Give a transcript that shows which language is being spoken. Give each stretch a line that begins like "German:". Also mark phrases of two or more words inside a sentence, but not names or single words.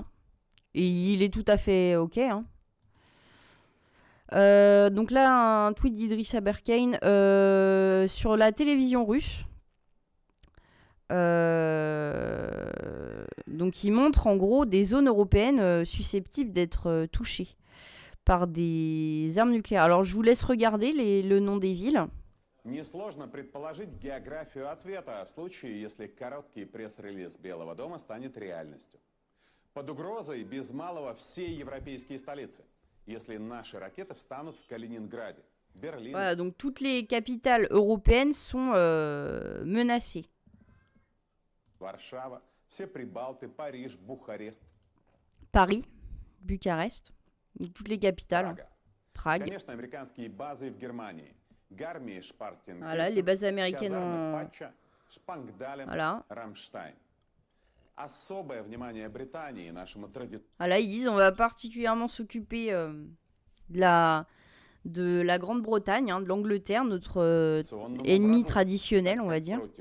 French: Et il est tout à fait ok, hein. Donc là, un tweet d'Idriss Aberkane sur la télévision russe. Donc il montre en gros des zones européennes susceptibles d'être touchées par des armes nucléaires. Alors je vous laisse regarder le nom des villes.
Russian: Несложно предположить географию ответа в случае, если короткий пресс-релиз Белого дома станет реальностью. Под угрозой без малого все европейские столицы, если наши ракеты встанут в Калининграде, Берлине.
French: Voilà, donc toutes les capitales européennes sont menacées.
Russian: Варшава, все Прибалты, Париж, Бухарест.
French: Paris, Bucarest, donc toutes les capitales. Prague.
Russian: Конечно, американские базы в Германии.
French: Voilà, les bases américaines en... Voilà. Voilà, ils disent on va particulièrement s'occuper de la Grande-Bretagne, hein, de l'Angleterre, notre ennemi traditionnel, on va dire.